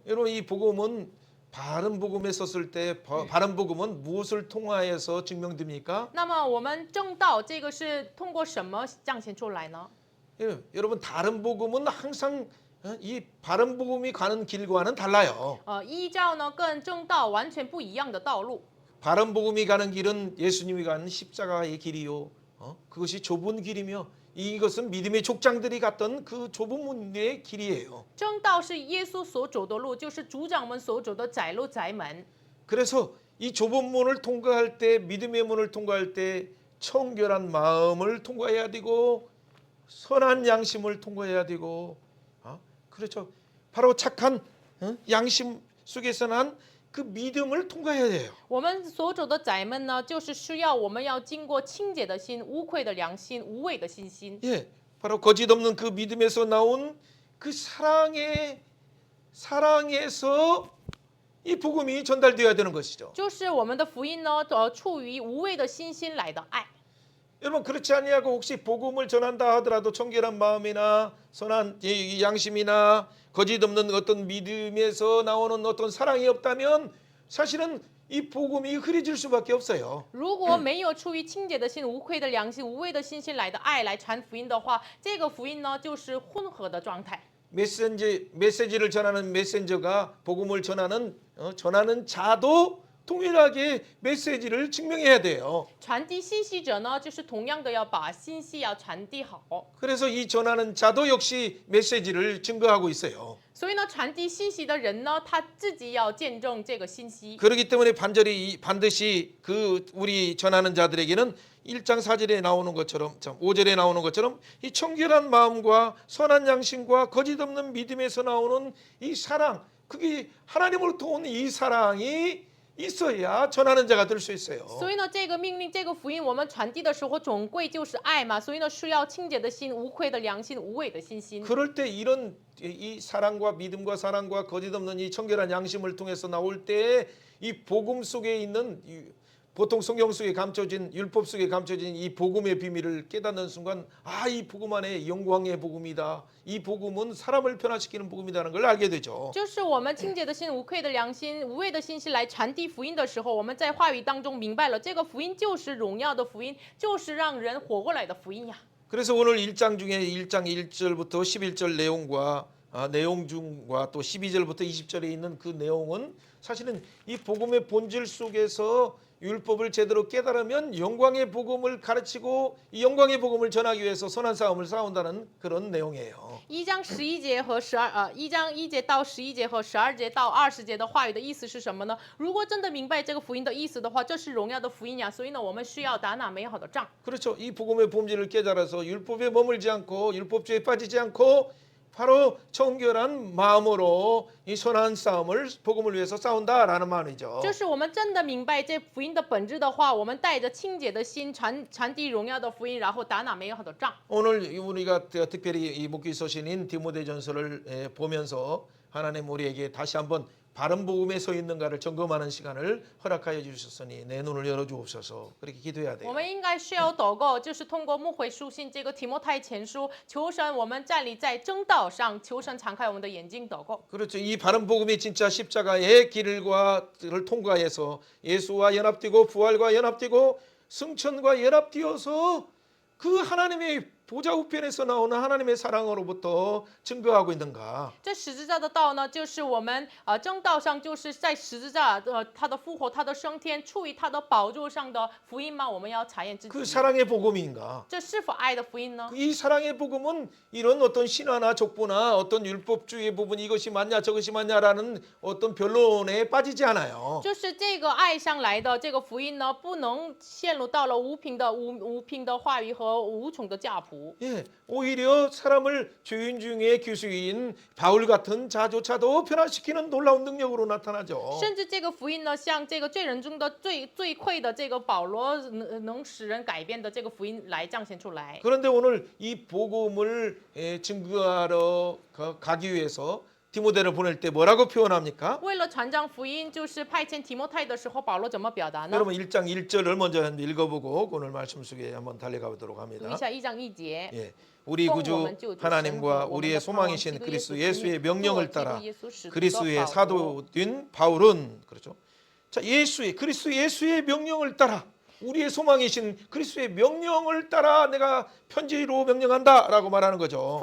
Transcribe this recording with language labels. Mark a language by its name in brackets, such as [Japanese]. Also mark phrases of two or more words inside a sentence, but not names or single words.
[Korean] 여러분 이 복음은 바른 복음에 썼을 때 바른 복음은 무엇을 통하여서 증명됩니까? [Chinese] 那么我们正道这个是通过什么彰显出来呢？ [Korean] 예, 여러분 다른 복음은 항상 이 바른 복음이 가는 길과는 달라요. [Chinese] 依照呢跟正道完全不一样的道路。 [Korean] 바른 복음이 가는 길은 예수님이 가는 십자가의 길이요. 그것이 좁은 길이며 이것은 믿음의 족장들이 갔던 그 좁은 문의 길이에요. [Chinese] 正道是耶稣所走的路，就是族长们所走的窄路窄门。 [Korean] 그래서 이 좁은 문을 통과할 때 믿음의 문을 통과할 때 청결한 마음을 통과해야 되고 선한 양심을 통과해야 되고 그렇죠. 바로 착한 양심 속에서 난 그 믿음을 통과해야 돼요. [Chinese] 我们所走的窄门呢，就是需要我们要经过清洁的心、无愧的良心、无畏的信心。 [Korean] 예, 바로 거짓 없는 그 믿음에서 나온 그 사랑에서 이 복음이 전달되어야 되는 것이죠. [Chinese] 就是我们的福音呢，处于无畏的信心来的爱。 [Korean] 여러분 그렇지 아니하고 혹시 복음을 전한다 하더라도 청결한 마음이나 선한 이 양심이나 거짓 없는 어떤 믿음에서 na오는 어떤 사랑이 없다면 사실은 이 복음이 흐려질 수밖에 없어요. [Chinese] 如果没有出于清洁的心、无愧的良心、无畏的信心来的爱来传福音的话，这个福音呢就是混合的状态。 [Korean] 메시지를 전하는 메신저가 복음을 전하는 자도 동일하게 메시지를 증명해야 돼요. [Chinese] 传递信息者呢，就是同样的要把信息要传递好。 [Korean] 그래서 이 전하는 자도 역시 메시지를 증거하고 있어요. [Chinese] 所以呢，传递信息的人呢，他自己要见证这个信息。 [Korean] 그렇기 때문에 반드시 그 우리 전하는 자들에게는 1장 4절에 나오는 것처럼 5절에 나오는 것처럼 이 청결한 마음과 선한 양심과 거짓 없는 믿음에서 나오는 이 사랑, 그게 하나님으로부터 온 이 사랑이 있어야 전하는 자가 될 수 있어요. [Chinese] 所以呢，这个命令、这个福音，我们传递的时候，总归就是爱嘛。所以呢，是要清洁的心、无愧的良心、无畏的信心。 [Korean] 그럴 때 이런 이 사랑과 믿음과 사랑과 거짓 없는 이 청결한 양심을 통해서 나올 때 이 복음 속에 있는 보통 성경 속에 감춰진 율법 속에 감춰진 이 복음의 비밀을 깨닫는 순간 이 복음 안에 영광의 복음이다. 이 복음은 사람을 변화시키는 복음이라는 걸 알게 되죠. [Chinese] 就是我们清洁的心、无愧的良心、无畏的信心来传递福音的时候，我们在话语当中明白了，这个福音就是荣耀的福音，就是让人活过来的福音呀。 [Korean] 그래서 오늘 1장 중에 1장 1절부터 11절 내용 중과 또 12절부터 20절에 있는 그 내용은 사실은 이 복음의 본질 속에서 율법을 제대로 깨달으면 영광의 복음을 가르치고 이 영광의 복음을 전하기 위해서 선한 싸움을 싸운다는 그런 내용이에요. [Chinese] 1 章11节和1章1节到11节和12节到20节的话语的意思是什么呢？如果真的明白这个福音的意思的话，这是荣耀的福音呀。所以呢，我们需要打那美好的仗。 [Korean] 그렇죠. 이 복음의 본질을 깨달아서 율법에 머물지 않고 율법주의에 빠지지 않고 바로 청결한 마음으로 이 선한 싸움을 복음을 위해서 싸운다라는 말이죠. [Chinese] 就是我们真的明白这福音的本质的话，我们带着清洁的心传递荣耀的福音，然后打那美好的仗。 [Korean] 오늘 우리가 특별히 이 목기서신인 디모데전서를 보면서 하나님 우리에게 다시 한번 바른 복음에 서 있는가를 점검하는 시간을 허락하여 주셨으니 내 눈을 열어 주옵소서. 그렇게 기도해야 [Chinese] 我 [Korean] 돼요. [Chinese] 们应该需要祷告，就是通过牧会书信这个提摩太前书，求神我们站立在正道上，求神敞开我们的眼睛，祷告。 [Korean] 그렇죠. 이 바른 복음이 진짜 십자가의 길을 통과해서 예수와 연합되고 부활과 연합되고 승천과 연합되어서 그 하나님의 보좌 우편에서 나오는 하나님의 사랑으로부터 증거하고 있는가? [Chinese] 这十字架的道呢，就是我们正道上，就是在十字架他的复活、他的升天，处于他的宝座上的福音吗？我们要查验自 [Korean] 그 [Chinese] 己， [Korean] 사랑의 복음인가? [Chinese] 这是否爱的福音呢？ [Korean] 이 사랑의 복음은 이런 어떤 신화나 족보나 어떤 율법주의 부분 이것이 맞냐 저것이 맞냐라는 어떤 변론에 빠지지 않아요. [Chinese] 就是这个爱上来的这个福音呢，不能陷入到了无凭的话语和无穷的架谱。 [Korean] 예, 오히려 사람을 죄인 중에 교수인 바울 같은 자조차도 변화시키는 놀라운 능력으로 나타나죠. [Chinese] 甚至这个福音呢，像这个罪人中的最愧的这个保罗，能使人改变的这个福音来彰显出来。 [Korean] 그런데 오늘 이 복음을 증거하러 가기 위해서 디모데를 보낼 때 뭐라고 표현합니까? [Chinese] 为了传讲福音，就是派遣提摩太的时候，保罗怎么表达呢？ [Korean] 여러분 1장 1절을 먼저 읽어보고 오늘 말씀 속에 한번 달려가 보도록 [Chinese] 读 [Korean] 합니다. [Chinese] 一下1章1节。 [Korean] 예, 우리 구주 하나님과 우리의 소망이신 그리스도 예수의 명령을 따라 그리스도의 사도된 바울은 그렇죠. 자, 그리스도 예수의 명령을 따라 우리의 소망이신 그리스도의 명령을 따라 내가 편지로 명령한다라고 말하는 거죠.